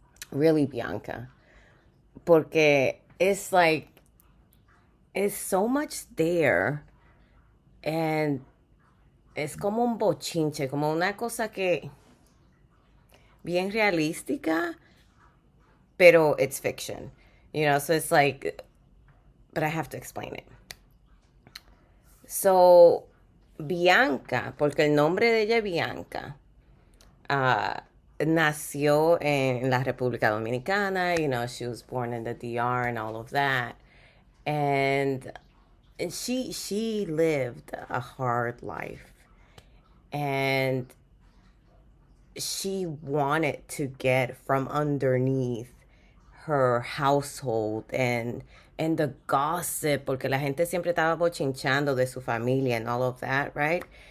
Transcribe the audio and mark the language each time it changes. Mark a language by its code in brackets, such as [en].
[en] really Bianca, [es] porque [en] it's like it's so much there, and [es] es como un bochinche, como una cosa que bien realística, pero [en] it's fiction, So it's like, but I have to explain it. [es] So Bianca, porque el nombre de ella es Bianca, uh, nació en la República Dominicana. [en] She was born in the DR and all of that. And she lived a hard life. And she wanted to get from underneath her household and the gossip, [es] porque la gente siempre estaba bochinchando de su familia [en] and all of that, right?